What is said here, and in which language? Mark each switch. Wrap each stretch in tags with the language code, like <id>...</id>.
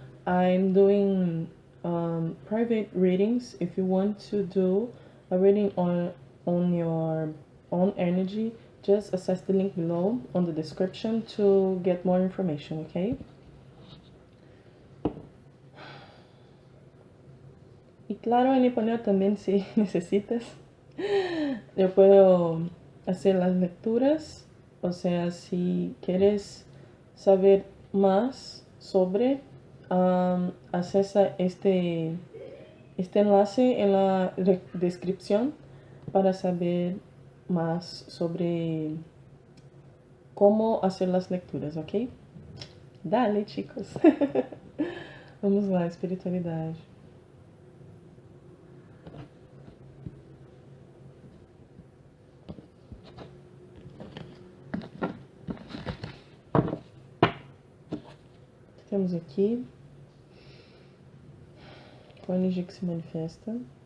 <en>I'm doing private readings. If you want to do a reading on your own energy, just access the link below on the description to get more information, okay?</en> <es>Y claro, en español también si necesitas. Yo puedo hacer las lecturas, o sea, si quieres saber más sobre, accesa este enlace en la descripción para saber más sobre cómo hacer las lecturas, ¿ok? Dale, chicos.</es> <pt>Vamos lá, espiritualidade. Temos aqui qual a energia que se manifesta.</pt>